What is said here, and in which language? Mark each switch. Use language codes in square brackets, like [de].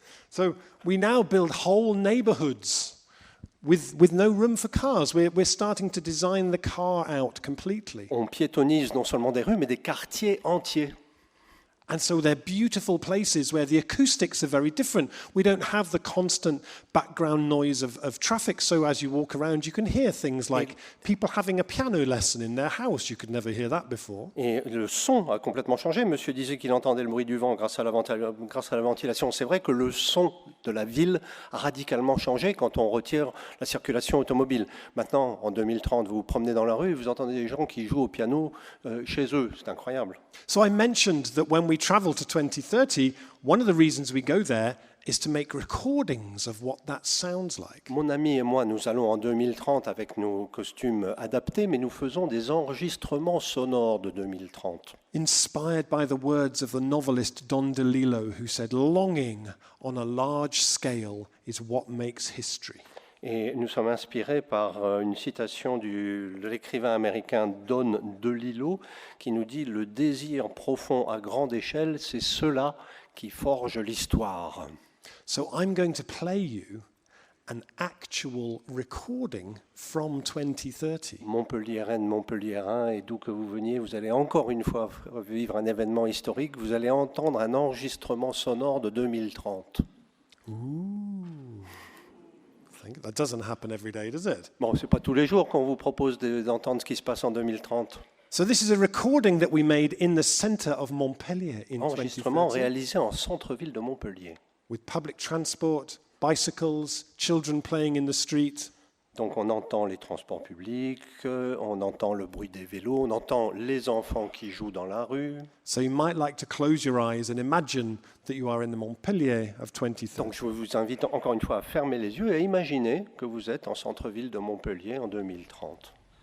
[en] So we now build whole neighborhoods with no room for cars. We're starting to design the car out completely. [fr] On piétonise non seulement des rues, mais des quartiers entiers. [en] And so they're beautiful places where the acoustics are very different. We don't have the constant background noise of traffic, so as you walk around, you can hear things like people having a piano lesson in their house. You could never hear that before. [fr] Et le son a complètement changé. Monsieur disait qu'il entendait le bruit du vent grâce à la ventilation. C'est vrai que le son de la ville a radicalement changé quand on retire la circulation automobile. Maintenant, en 2030, vous vous promenez dans la rue et vous entendez des gens qui jouent au piano chez eux. C'est incroyable. [en] So I mentioned that when we travel to 2030, one of the reasons we go there is to make recordings of what that sounds like. [fr] Mon ami et moi, nous allons en 2030 avec nos costumes adaptés, mais nous faisons des enregistrements sonores de 2030. [en] Inspired by the words of the novelist Don DeLillo, who said, "Longing on a large scale is what makes history." [fr] Et nous sommes inspirés par une citation de l'écrivain américain Don DeLillo qui nous dit « Le désir profond à grande échelle, c'est cela qui forge l'histoire ». [en] So I'm going to play you an actual recording from 2030. [fr] Montpelliéraine, Montpelliérain, et d'où que vous veniez, vous allez encore une fois vivre un événement historique, vous allez entendre un enregistrement sonore de 2030. [en] That doesn't happen every day, does it? [fr] Bon, c'est pas tous les jours qu'on vous propose d'entendre ce qui se passe en 2030. [en] So this is a recording that we made in the center of Montpellier in [fr] Enregistrement [en] 2030. [fr] réalisé en centre-ville de Montpellier. [en] With public transport, bicycles, children playing in the street. [fr] Donc on entend les transports publics, on entend le bruit des vélos, on entend les enfants qui jouent dans la rue. [en] So you might like to close your eyes and imagine that you are in the Montpellier of 2030. [fr] Donc je vous invite encore une fois à fermer les yeux et à imaginer que vous êtes en centre-ville de Montpellier en 2030.